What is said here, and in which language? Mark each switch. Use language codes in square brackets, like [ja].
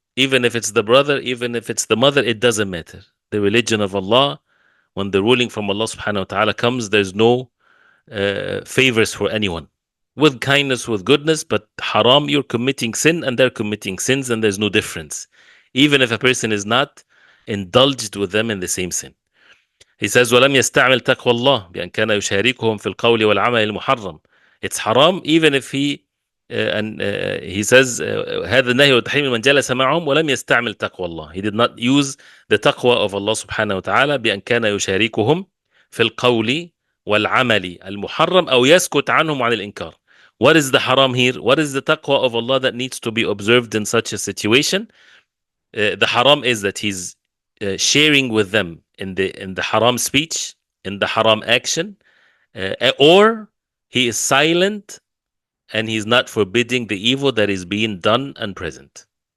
[en] Even if it's the brother, even if it's the mother, it doesn't matter. The religion of Allah, when the ruling from Allah subhanahu wa ta'ala comes, there's no favors for anyone. With kindness, with goodness, but haram, you're committing sin and they're committing sins, and there's no difference. Even if a person is not indulged with them in the same sin. He says, [ar] وَلَمْ يَسْتَعْمِلْ تَقْوَى اللَّهِ بِأَنْ كَانَ يُشَارِكُهُمْ فِي الْقَوْلِ وَالْعَمَلِ الْمُحَرَّمِ. [en] It's haram even if he he says [ar] هذا النهي والتحريم من جلس معهم ولم يستعمل تقوى الله. [en] He did not use the taqwa of Allah subhanahu wa ta'ala [ar] بأن كان يشاركهم في القول والعمل المحرم أو يسكت عنهم عن الإنكار. [en] What is the haram here? What is the taqwa of Allah that needs to be observed in such a situation? The haram is that he's sharing with them in the haram speech, in the haram action, or he is silent and he's not forbidding the evil that is being done and present.